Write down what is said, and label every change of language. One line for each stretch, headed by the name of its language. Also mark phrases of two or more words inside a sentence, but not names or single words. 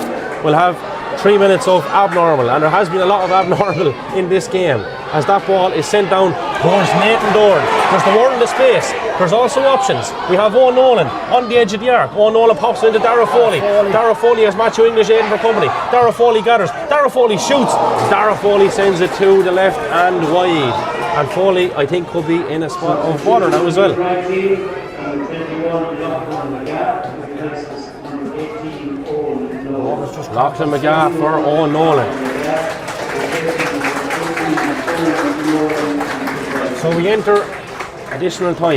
English: We'll have 3 minutes of abnormal, and there has been a lot of abnormal in this game as that ball is sent down towards Nathan Doran. There's the word in the space. There's also options. We have Owen Nolan on the edge of the arc. Owen Nolan pops into Darragh Foley. Darragh Foley has Matthew English aiding for company. Darragh Foley gathers. Darragh Foley shoots. Darragh Foley sends it to the left and wide. And Foley, I think, could be in a spot of water now as well. Lachlan McGath for Owen Nolan. So we enter additional time.